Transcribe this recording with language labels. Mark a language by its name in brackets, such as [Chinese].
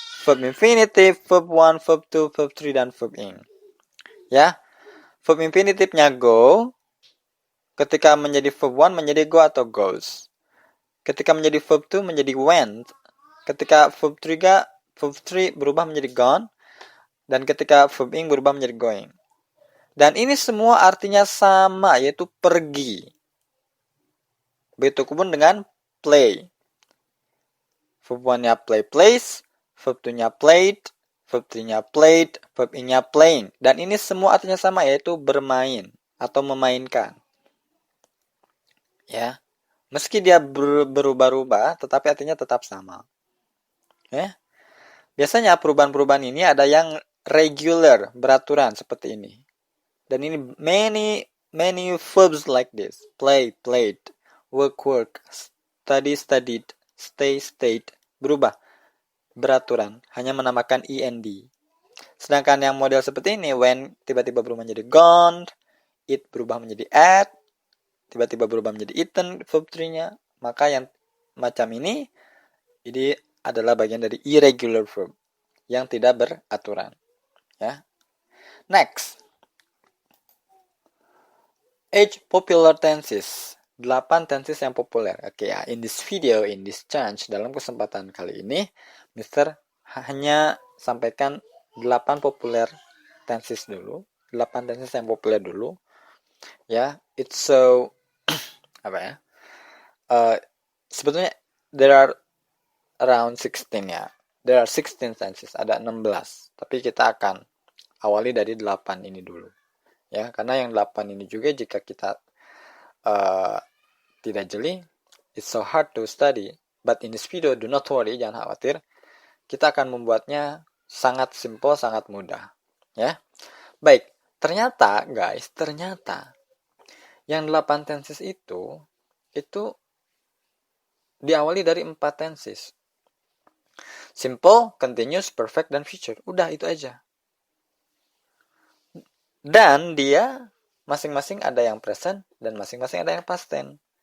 [English] Verb infinitive, verb 1, verb 2, verb 3, dan verb ing. [Indonesian] Ya. Verb infinitive-nya go. Ketika menjadi verb 1 menjadi go atau goes. Ketika menjadi verb 2 menjadi went. Ketika verb 3 berubah menjadi gone. Dan ketika verb ing berubah menjadi going. Dan ini semua artinya sama, yaitu pergi. Begitupun dengan play. Verb 1-nya play, plays. Verb 2-nya played. verb 3-nya played, verb ing-nya playing. Dan ini semua artinya sama, yaitu bermain atau memainkan. Ya. Meski dia berubah-ubah, tetapi artinya tetap sama. Ya. Biasanya perubahan-perubahan ini ada yang regular, beraturan seperti ini. Dan ini [English] many verbs like this. Play, played, work, work, study, studied, stay, stayed. [Indonesian] Berubah, beraturan, hanya menambahkan ing. Sedangkan yang model seperti ini, when tiba-tiba berubah menjadi gone, it berubah menjadi at, tiba-tiba berubah menjadi eaten, verb 3-nya. Maka yang macam ini adalah bagian dari irregular verb yang tidak beraturan. Ya. Next. [English] 8 popular tenses. 8 tenses yang populer. Oke ya, in this video, in this chance, [Indonesian] dalam kesempatan kali ini, [English] Mr. [Indonesian] hanya sampaikan 8 populer tenses dulu. 8 tenses yang populer dulu. Ya, [English] it's so [Indonesian] apa ya? Sebetulnya [English] there are around 16 ya. There are 16 tenses, [Indonesian] ada 16. Tapi kita akan awali dari 8 ini dulu. Ya, karena yang 8 ini juga jika kita tidak jeli, [English] it's so hard to study. But in this video, do not worry, [Indonesian] jangan khawatir. Kita akan membuatnya sangat simple, sangat mudah. Ya. Baik, ternyata guys, yang 8 tenses itu diawali dari 4 tenses. Simple, continuous, perfect, dan future. Udah, itu aja. Dan dia masing-masing ada yang present dan masing-masing ada yang past tense.